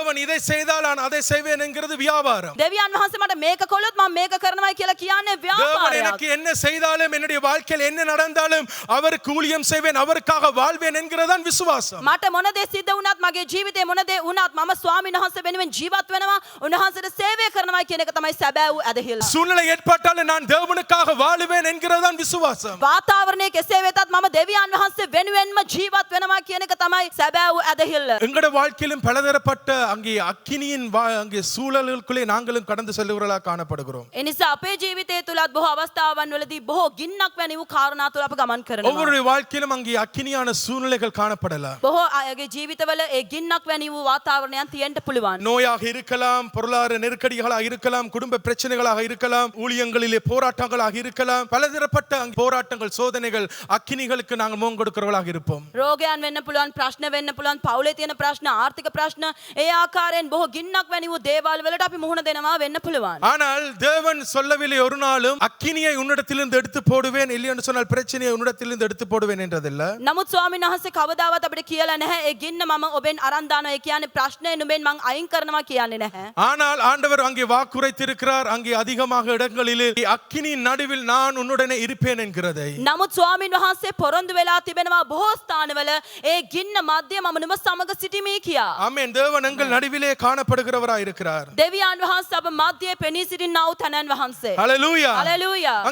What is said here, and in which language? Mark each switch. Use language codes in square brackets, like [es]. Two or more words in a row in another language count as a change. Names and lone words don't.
[ta] இதை செய்தால் நான் அதை செய்வேன் என்கிறது வியாபாரம். [si] දෙවියන් වහන්සේ මට මේක කළොත් මම මේක කරනවායි කියලා කියන්නේ [ta] தேவன் [si] ව්‍යාපාරයක්. [ta] எனக்கு என்ன செய்தாலும் என்னுடைய வாழ்க்கையில் என்ன நடந்தாலும் அவருக்கு ஊழியம் செய்வேன் அவருக்காக வாழ்வேன் என்கிறதான் விசுவாசம். [si] මට මොන දේ සිද්ධ වුණත් මගේ ජීවිතේ මොන දේ වුණත් මම ස්වාමීන් වහන්සේ වෙනුවෙන් ජීවත් වෙනවා උන්වහන්සේට සේවය කරනවා කියන එක තමයි සැබෑ වූ ඇදහිල්ල. [ta] சூழ்நிலை ஏற்பட்டாலும் நான் தேவனுக்காக வாழுவேன் என்கிறதான் விசுவாசம். [si] වාතාවරණය කෙසේ වෙතත් මම දෙවියන් වහන්සේ වෙනුවෙන්ම ජීවත් වෙනවා කියන එක තමයි සැබෑ වූ ඇදහිල්ල. [ta] எங்கட வாழ்க்கையிலும் பலதரப்பட்ட அங்கே அக்கினியின் அங்கே சூழலுக்குள்ளே நாங்களும் கடந்து செல்லுகிறவர்களாக காணப்படுகிறோம். [si] ඒ නිසා අපේ ජීවිතය තුලත් බොහෝ අවස්ථාවන් වලදී බොහෝ ගින්නක් වැනි වූ කාරණා තුල අප ගමන් කරනවා. [ta] ஒவ்வொரு வாழ்க்கையிலும் அங்கே அக்கினியான சூழ்நிலைகள் காணப்படலாம். [si] බොහෝ අයගේ ජීවිතවල ඒ ගින්නක් වැනි වූ වාතාවරණයන් තියෙන්න පුළුවන්. [ta] நோயாக இருக்கலாம், பொருளாதார நெருக்கடிகளாக இருக்கலாம், குடும்ப பிரச்சனைகளாக இருக்கலாம், ஊழியங்களிலே போராட்டங்களாக இருக்கலாம், பலதரப்பட்ட போராட்டங்கள் சோதனைகள் அக்கினிகளுக்கு நாங்கள் முகம் கொடுக்கிறவர்களாக இருப்போம். [si] රෝගයන් වෙන්න පුළුවන්, ප්‍රශ්න වෙන්න පුළුවන්, පවුලේ තියෙන ප්‍රශ්න, ආර්ථික ප්‍රශ්න, ඒ ආකාරයෙන් බොහෝ ගින්නක් වැනි වූ දේවල් වලට අපි මුහුණ දෙනවා වෙන්න පුළුවන්. [ta] ஆனால் தேவன் சொல்லவில்லை ஒரு நாளும் அக்கினியை உன்னிடத்திலிருந்து எடுத்து போடுவேன், இல்லை என்று சொன்னால் பிரச்சனையை உன்னிடத்திலிருந்து எடுத்து போடுவேன் என்றதில்லை. [si] නමුත් ස්වාමීන් වහන්සේ කවදාවත් අපිට කියලා නැහැ ඒ ගින්න මම ඔබෙන් අරන් දානවා. ඒ කියන්නේ ප්‍රශ්නේ නුඹෙන් මං අයින් කරනවා කියන්නේ නැහැ. [ta] ஆனால் ஆண்டவர் அங்கே வாக்குரைத்திருக்கிறார், அங்கே அதிகமாக இடங்களிலே அக்கினியின் நடுவில் நான் உன்னுடனே இருப்பேன் என்கிறதை. [si] නමුත් ස්වාමීන් වහන්සේ පොරොන්දු වෙලා තිබෙනවා බොහෝ ස්ථානවල ඒ ගින්න මැද්දේ මම නුඹ සමග සිටිමි කියා. [ta] ஆமென். தேவன் எங்கள் நடுவிலே காணப்படுகிறவராய் இருக்கிறார். [si] දෙවියන් වහන්සේ අප මැද්දේ පෙනී සිටිනා වූ තනන් වහන්සේ. [ta] ஹalleluya. [si] හalleluya.